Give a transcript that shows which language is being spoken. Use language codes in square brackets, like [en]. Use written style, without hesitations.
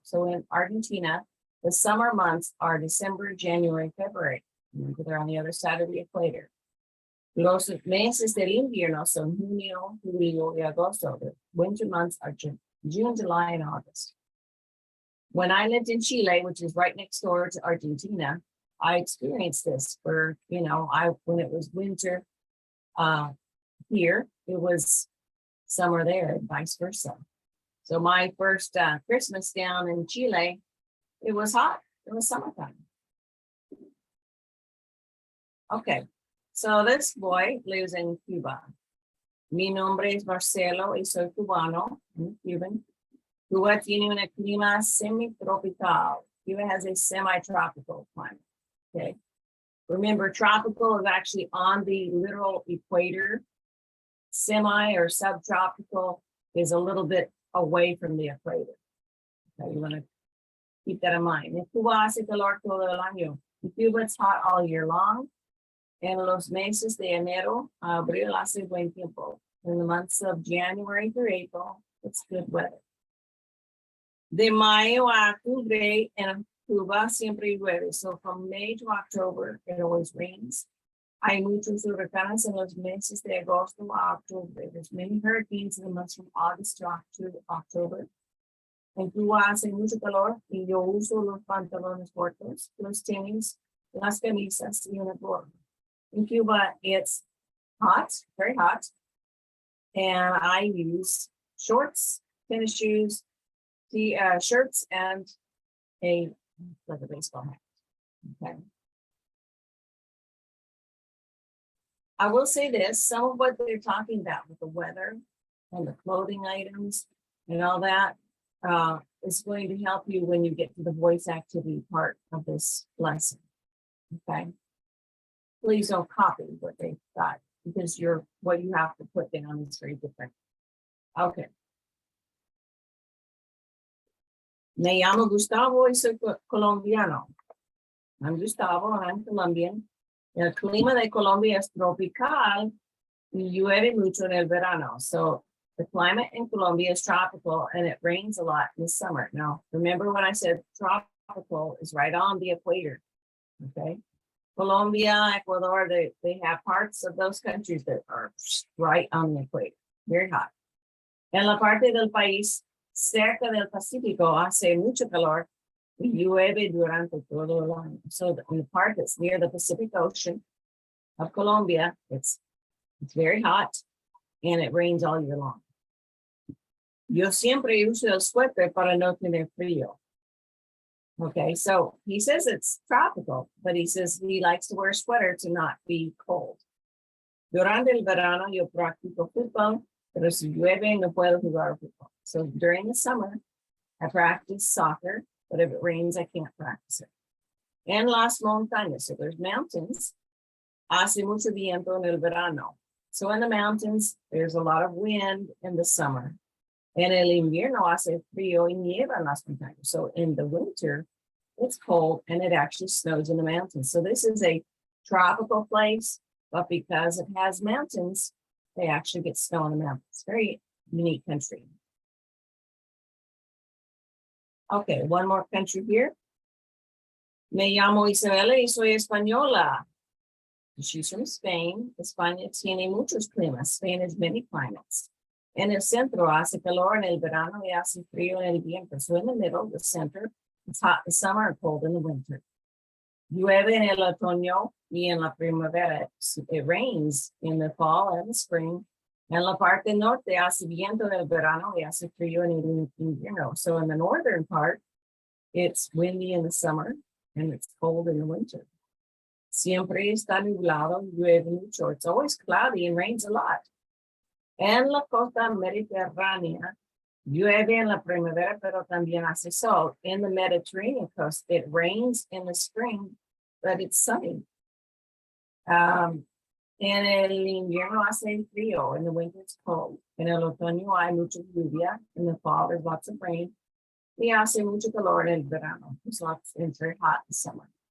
[en] So in Argentina, the summer months are December, January, February. Remember, they're on the other side of the equator. [es] Los meses del invierno son junio, julio, y agosto. [en] The winter months are June, July, and August. When I lived in Chile, which is right next door to Argentina, I experienced this for, when it was winter here, it was summer there, and vice versa. So my first Christmas down in Chile, it was hot. It was summertime. Okay, so this boy lives in Cuba. [es] Mi nombre es Marcelo y soy cubano. [en] I'm Cuban. [es] Cuba tiene un clima semi-tropical. [en] Cuba has a semi-tropical climate. Okay. Remember, tropical is actually on the literal equator. Semi or subtropical is a little bit away from the equator. Okay, you want to keep that in mind. [es] En Cuba hace calor todo el año. [en] In Cuba, it's hot all year long. [es] En los meses de enero a abril hace buen tiempo. [en] In the months of January through April, it's good weather. [es] De mayo a octubre en Cuba siempre llueve. [en] So from May to October, it always rains. [es] Hay muchos huracanes en los meses de agosto a octubre. [en] There's many hurricanes in the months from August to October. [es] En Cuba hace mucho calor y yo uso los pantalones cortos, los tenis, las camisas y una gorra. [en] In Cuba, it's hot, very hot. And I use shorts, tennis shoes, shirts, and like a baseball hat. Okay. I will say this, some of what they're talking about with the weather and the clothing items and all that is going to help you when you get to the voice activity part of this lesson. Okay. Please don't copy what they've got because what you have to put down is very different. Okay. [es] Me llamo Gustavo y soy colombiano. [en] I'm Gustavo, I'm Colombian. [es] El clima de Colombia es tropical y llueve mucho en el verano. [en] So the climate in Colombia is tropical and it rains a lot in the summer. Now, remember when I said tropical is right on the equator, okay? Colombia, Ecuador, they have parts of those countries that are right on the equator, very hot. [es] En la parte del país cerca del Pacífico hace mucho calor y llueve durante todo el año. [en] So in the part that's near the Pacific Ocean of Colombia, it's very hot and it rains all year long. [es] Yo siempre uso el suéter para no tener frío. [en] Okay, so he says it's tropical, but he says he likes to wear a sweater to not be cold. [es] Durante el verano yo practico fútbol, pero si llueve no puedo jugar fútbol. [en] So during the summer, I practice soccer, but if it rains, I can't practice it. [es] En las montañas, [en] so there's mountains, [es] hace mucho viento en el verano. [en] So in the mountains, there's a lot of wind in the summer. [es] En el invierno hace frío y nieva en las montañas. [en] So in the winter, it's cold and it actually snows in the mountains. So this is a tropical place, but because it has mountains, they actually get snow in the mountains. Very unique country. Okay, one more country here. [es] Me llamo Isabela y soy española. [en] She's from Spain. [es] España tiene muchos climas. [en] Spain has many climates. [es] En el centro hace calor en el verano y hace frío en el invierno. [en] So in the middle, the center, it's hot in the summer and cold in the winter. [es] Llueve en el otoño y en la primavera. [en] It rains in the fall and the spring. [es] En la parte norte hace viento en el verano y hace frío en el invierno. [en] So in the northern part, it's windy in the summer and it's cold in the winter. [es] Siempre está nublado, llueve mucho. [en] It's always cloudy and rains a lot. [es] En la costa mediterránea, llueve en la primavera, pero también hace sol. [en] In the Mediterranean coast, it rains in the spring, but it's sunny. [es] En el invierno hace frío, [en] in the winter it's cold. [es] En el otoño hay mucha lluvia, [en] in the fall there's lots of rain. [es] Y hace mucho calor en el verano. [en] It's very hot in summer.